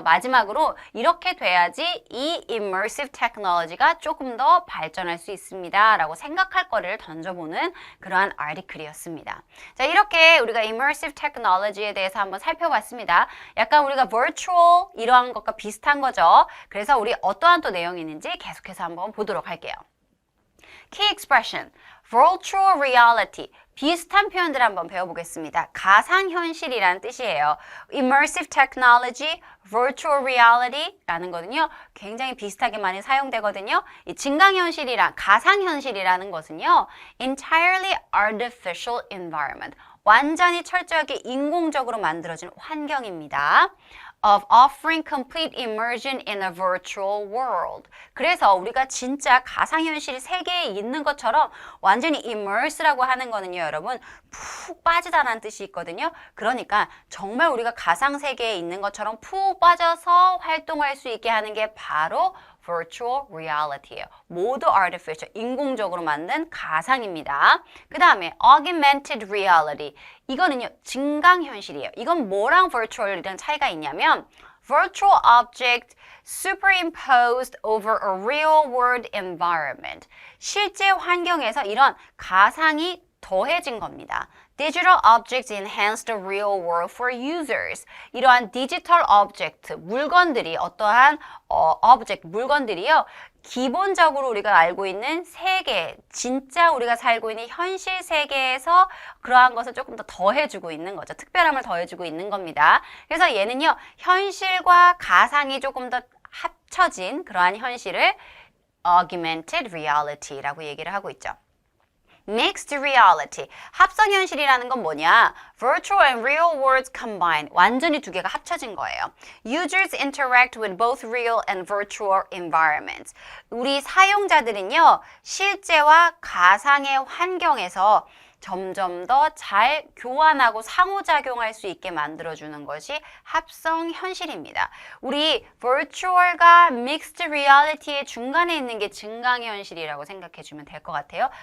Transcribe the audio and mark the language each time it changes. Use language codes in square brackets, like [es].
[ko] 마지막으로 이렇게 돼야지 이 immersive technology가 조금 더 발전할 수 있습니다 라고 생각할 거를 던져보는 그러한 아티클이었습니다. 자, 이렇게 우리가 immersive technology에 대해서 한번 살펴봤습니다. 약간 우리가 virtual 이러한 것과 비슷한 거죠. 그래서 우리 어떠한 또 내용이 있는지 계속해서 한번 보도록 할게요. [en] Key expression, virtual reality. [ko] 비슷한 표현들 한번 배워보겠습니다. 가상현실이라는 뜻이에요. Immersive technology, virtual reality라는 거는요, 굉장히 비슷하게 많이 사용되거든요. 이 증강현실이랑 가상현실이라는 것은요, [en] entirely artificial environment. [ko] 완전히 철저하게 인공적으로 만들어진 환경입니다. [en] Of offering complete immersion in a virtual world. [ko] 그래서 우리가 진짜 가상현실 세계에 있는 것처럼 완전히 immerse라고 하는 거는요, 여러분, 푹 빠지다라는 뜻이 있거든요. 그러니까 정말 우리가 가상세계에 있는 것처럼 푹 빠져서 활동할 수 있게 하는 게 바로 virtual reality예요. 모두 artificial, 인공적으로 만든 가상입니다. 그 다음에 augmented reality. 이거는요, 증강현실이에요. 이건 뭐랑 virtual이랑 차이가 있냐면 [en] virtual object superimposed over a real world environment. [ko] 실제 환경에서 이런 가상이 더해진 겁니다. [en] Digital objects enhance the real world for users. [ko] 이러한 디지털 오브젝트, 물건들이 어떠한 물건들이요. 기본적으로 우리가 알고 있는 세계, 진짜 우리가 살고 있는 현실 세계에서 그러한 것을 조금 더 더해주고 있는 거죠. 특별함을 더해주고 있는 겁니다. 그래서 얘는요, 현실과 가상이 조금 더 합쳐진 그러한 현실을 augmented reality라고 얘기를 하고 있죠. [en] Mixed reality. [ko] 합성현실이라는 건 뭐냐? [en] Virtual and real worlds combined. [ko] 완전히 두 개가 합쳐진 거예요. [en] Users interact with both real and virtual environments. [ko] 우리 사용자들은요, 실제와 가상의 환경에서 점점 더 잘 교환하고 상호작용할 수 있게 만들어주는 것이 합성 현실입니다. 우리 virtual과 mixed reality의 중간에 있는 게 증강현실이라고 생각해주면 될 것 같아요.